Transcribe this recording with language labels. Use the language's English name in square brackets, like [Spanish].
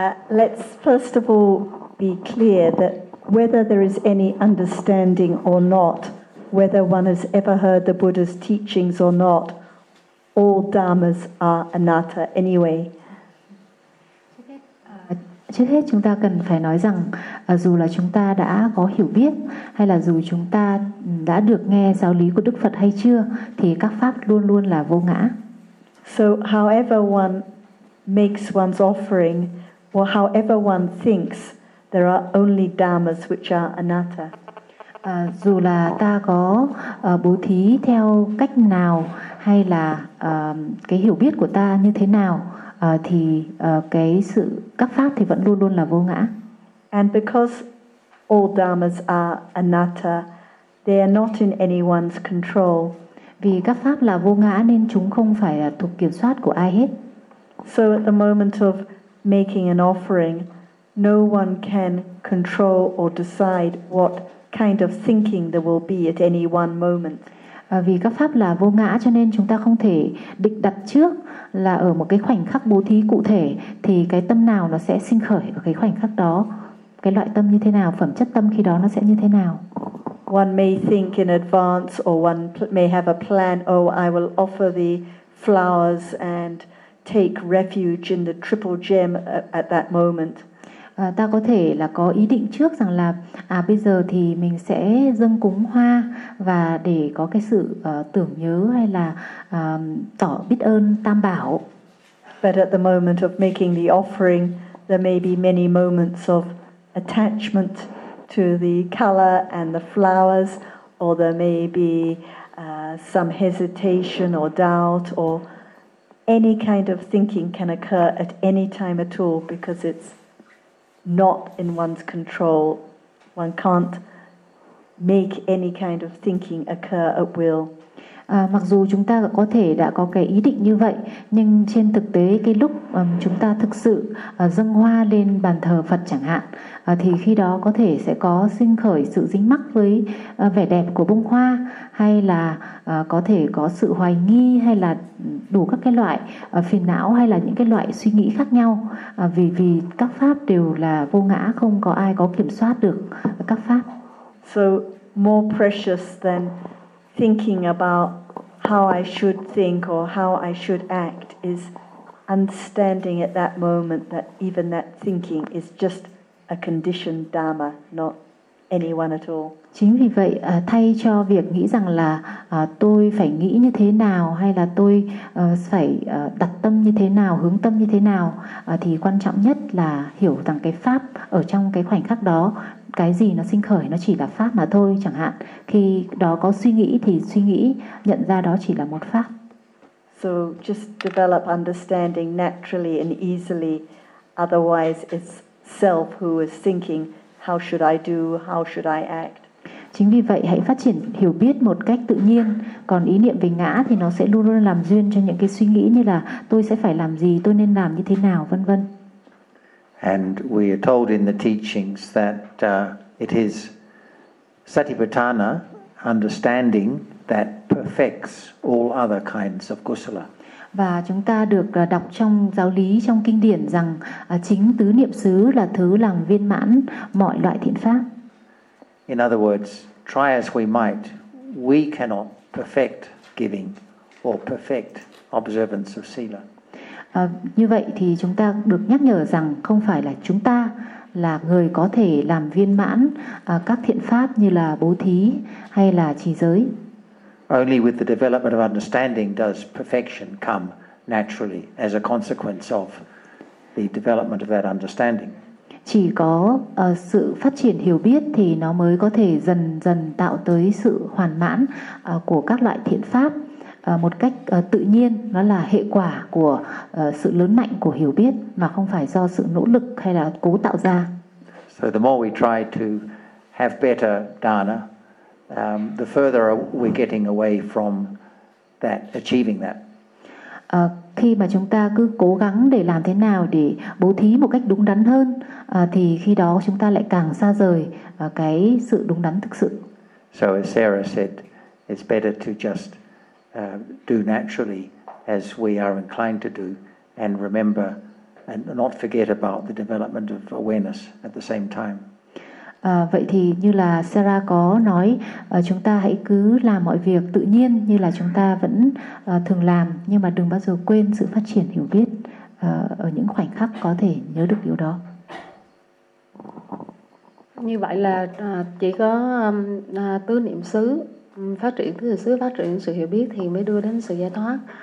[English] Let's first of all be clear that whether there is any understanding or not, whether one has ever heard the Buddha's teachings or not, all dharmas are anatta anyway. [Vietnamese] Trước hết chúng ta cần phải nói rằng dù là chúng ta đã có hiểu biết, hay là dù chúng ta đã được nghe giáo lý của Đức Phật hay chưa, thì các pháp luôn luôn là vô ngã. [English] So however one makes one's offering, or however one thinks, there are only dharmas which are anatta. [Vietnamese] Dù là ta có bố thí theo cách nào, hay là cái hiểu biết của ta như thế nào, thì cái sự các pháp thì vẫn luôn luôn là vô ngã. [English] And because all dharmas are anatta, they are not in anyone's control. [Vietnamese] Vì các pháp là vô ngã nên chúng không phải thuộc kiểm soát của ai hết. [English] So at the moment of making an offering, no one can control or decide what kind of thinking there will be at any one moment. [Vietnamese] Vì các pháp là vô ngã cho nên chúng ta không thể định đặt trước là ở một cái khoảnh khắc bố thí cụ thể thì cái tâm nào nó sẽ sinh khởi ở cái khoảnh khắc đó, cái loại tâm như thế nào, phẩm chất tâm khi đó nó sẽ như thế nào. [English] One may think in advance, or one may have a plan, oh I will offer the flowers and take refuge in the triple gem at that moment. [Vietnamese] Ta có thể là có ý định trước rằng là bây giờ thì mình sẽ dâng cúng hoa và để có cái sự tưởng nhớ hay là tỏ biết ơn Tam Bảo. [English] But at the moment of making the offering, there may be many moments of attachment to the color and the flowers, or there may be some hesitation or doubt, or any kind of thinking can occur at any time at all because it's not in one's control. One can't make any kind of thinking occur at will. [Vietnamese] Mặc dù chúng ta có thể đã có cái ý định như vậy, nhưng trên thực tế cái lúc chúng ta thực sự dâng hoa lên bàn thờ Phật chẳng hạn, thì khi đó có thể sẽ có sinh khởi sự dính mắc với vẻ đẹp của bông hoa, hay là có thể có sự hoài nghi, hay là đủ các cái loại phiền não, hay là những cái loại suy nghĩ khác nhau, vì các pháp đều là vô ngã, không có ai có kiểm soát được các pháp. [English] So more precious than thinking about how I should think or how I should act is understanding at that moment that even that thinking is just a conditioned dharma, not anyone at all. [Vietnamese] Chính vì vậy, thay cho việc nghĩ rằng là tôi phải nghĩ như thế nào, hay là tôi phải đặt tâm như thế nào, hướng tâm như thế nào, thì quan trọng nhất là hiểu rằng cái pháp ở trong cái khoảnh khắc đó, cái gì nó sinh khởi, nó chỉ là pháp mà thôi. Chẳng hạn, khi đó có suy nghĩ thì suy nghĩ, nhận ra đó chỉ là một pháp. [English] So just develop understanding naturally and easily. Otherwise, it's self who is thinking, how should I do, how should I act? [Vietnamese] Chính vì vậy, hãy phát triển hiểu biết một cách tự nhiên. Còn ý niệm về ngã thì nó sẽ luôn luôn làm duyên cho những cái suy nghĩ như là tôi sẽ phải làm gì, tôi nên làm như thế nào, vân vân. [English] And we are told in the teachings that it is Satipatthana, understanding, that perfects all other kinds of kusala. [Vietnamese] Và chúng ta được đọc trong giáo lý, trong kinh điển rằng chính tứ niệm xứ là thứ làm viên mãn mọi loại thiện pháp. [English] In other words, try as we might, we cannot perfect giving or perfect observance of sila. [Vietnamese] Như vậy thì chúng ta được nhắc nhở rằng không phải là chúng ta là người có thể làm viên mãn các thiện pháp như là bố thí hay là trì giới. [English] Only with the development of understanding does perfection come naturally as a consequence of the development of that understanding. [Vietnamese] Chỉ có sự phát triển hiểu biết thì nó mới có thể dần dần tạo tới sự hoàn mãn của các loại thiện pháp một cách tự nhiên, nó là hệ quả của sự lớn mạnh của hiểu biết mà không phải do sự nỗ lực hay là cố tạo ra. [English] So the more we try to have better dana, the further we're getting away from that, achieving that. [Vietnamese] Khi mà chúng ta cứ cố gắng để làm thế nào để bố thí một cách đúng đắn hơn, thì khi đó chúng ta lại càng xa rời cái sự đúng đắn thực sự. [English] So as Sarah said, it's better to just do naturally as we are inclined to do and remember and not forget about the development of awareness at the same time. [Vietnamese] Vậy thì như là Sarah có nói, chúng ta hãy cứ làm mọi việc tự nhiên như là chúng ta vẫn thường làm, nhưng mà đừng bao giờ quên sự phát triển hiểu biết ở những khoảnh khắc có thể nhớ được điều đó. Như vậy là chỉ có tứ niệm xứ, phát triển tứ niệm xứ, phát triển sự hiểu biết thì mới đưa đến sự giải thoát.